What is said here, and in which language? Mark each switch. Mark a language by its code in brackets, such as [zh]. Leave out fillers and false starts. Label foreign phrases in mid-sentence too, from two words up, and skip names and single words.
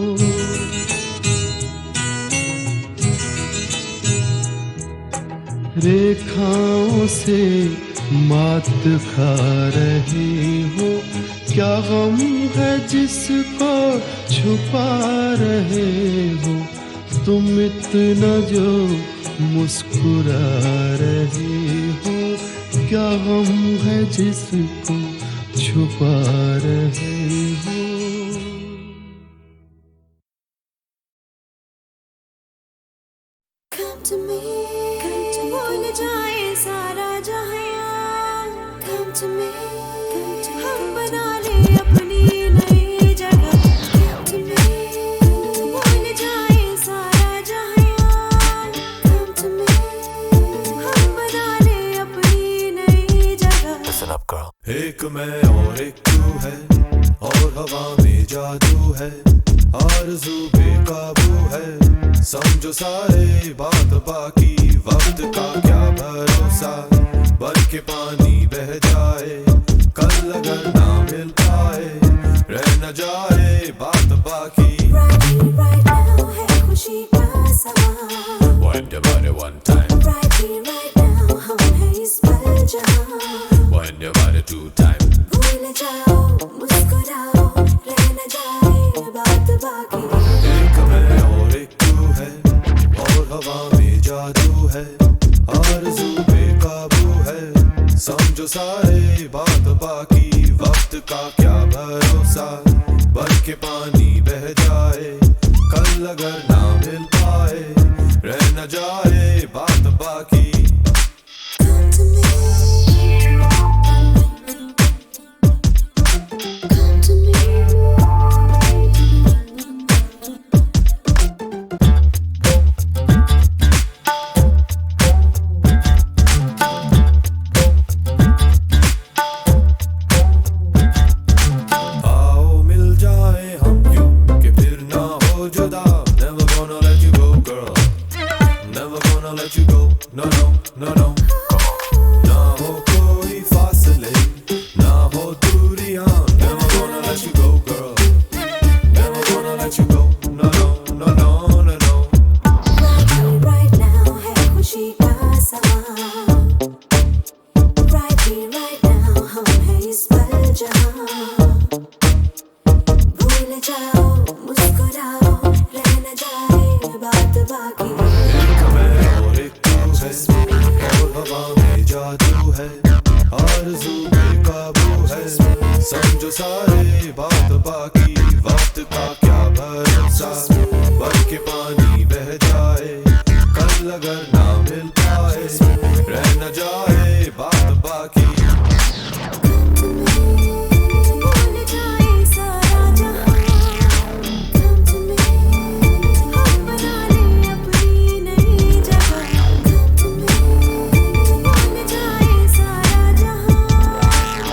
[hi] रेखाओं से मात खा रहे हो, क्या गम है जिसको छुपा रहे हो, तुम इतना जो मुस्कुरा रहे हो, क्या गम है जिसको छुपा रहे हो। [en] Come to me, wanna die. to me, [hi] हम बना ले अपनी नई जगह। [en] Come to me, [hi] भूल जाए सारा जहां। [en] Come to me, [hi] हम बना ले अपनी नई जगह। [en] Listen up, girl. [hi] एक मैं और एक तू है, और हवा में जादू है, आरज़ू बेकाबू है, समझो सारे बात बाकी, वक्त का क्या भरोसा, बन के पानी बह जाए, कल अगर ना मिल पाए, रह न जाए बात बाकी। [en] Right here, right now [hi] है खुशी का समा। [en] Wind your body one time, Right here, right now [hi] हम हैं इस पल जहां। [en] wind your body two time, [hi] भूल जाओ, मुस्कुराओ, रह न जाए बात बाकी। एक मैं और एक तू है, और हवा में जादू है, आरज़ू बेकाबू है, समझो सारे बात बाकी, वक्त का क्या भरोसा, बन के पानी बह जाए, कल अगर ना मिल पाए, रह न जाए बात बाकी। [en] Come to me, come to me। [hi] आओ मिल जाए हम यूं कि फिर ना हो जुदा, [en] never gonna let you go girl, never gonna let you go, no no no no। [hi] ना हो कोई फासले, ना हो दूरियां, [en] never gonna let you go girl, never gonna let you go, no no no no no no। Right here, right now [hi] है खुशी का समा। [en] Right here, right now [hi] हम हैं इस पल जहां। भूल जाओ, मुस्कुराओ, रह न जाए बात बाकी। एक मैं और एक तू है, और हवा में जादू है, आरज़ू बेकाबू है, समझो सारे बात बाकी, वक्त का क्या भरोसा, बन के पानी बह जाए, कल अगर ना मिल पाए, रह न जाए बात बाकी। भूल जाए सारा जहां। [en] Come to me, [hi] हम बना ले अपनी नई जगह। [en] Come to me, [hi] भूल जाए सारा जहां।